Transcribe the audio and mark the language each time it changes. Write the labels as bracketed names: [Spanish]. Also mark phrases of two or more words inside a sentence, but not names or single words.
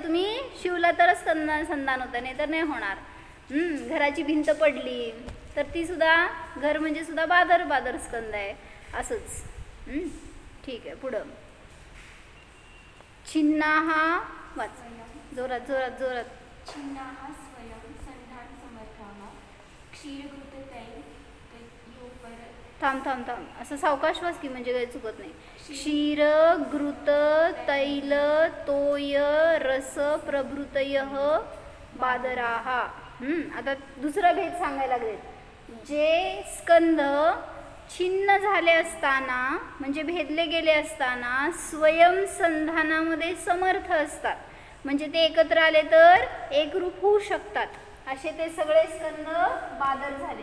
[Marathi] तुम्ही शिवला तरच संधान होतं, नाही तर नाही होणार. घराची भिंत पडली तर ती सुद्धा, घर म्हणजे सुद्धा बादर. बादर स्कंद आहे. असंच. ठीक आहे. पुढं छिन्नाः. वाच जोरात जोरात जोरात. [Sanskrit] छिन्नाः स्वयं संधान समर्थाः क्षीरघृततैल [Marathi] थांब थांब थांब असं सावकाश वाच की म्हणजे काही चुकत नाही. [Sanskrit] क्षीर घृत तैल तोय रस प्रभृतयः बादराः. [Marathi] आता दुसरा भेद सांगायला लागले. जे स्कंद छिन्न झाले असताना म्हणजे भेदले गेले असताना स्वयं संधानामध्ये समर्थ असतात, म्हणजे ते एकत्र आले तर एकरूप होऊ शकतात, असे ते सगळे स्कंद बादर झाले.